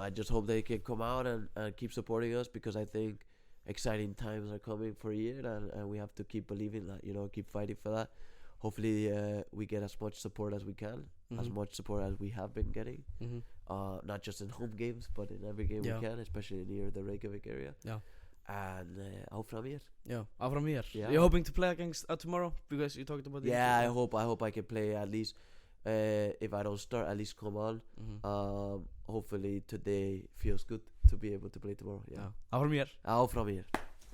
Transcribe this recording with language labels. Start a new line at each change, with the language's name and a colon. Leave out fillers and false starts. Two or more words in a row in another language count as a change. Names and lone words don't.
English: I just hope they can come out and keep supporting us, because I think exciting times are coming for year, and we have to keep believing that, you know, keep fighting for that. Hopefully we get as much support as we can, as much support as we have been getting, not just in home games but in every game Yeah. we can, especially near the Reykjavik area. Yeah.
Icelandic: And áfram hér.
English: Yeah, from here. Yeah. You're hoping to play against tomorrow because you talked about the Yeah, I hope I can play at least. If I don't start, at least come on. Hopefully today feels good to be able to play tomorrow. Yeah. From here.
Icelandic: Áfram hér.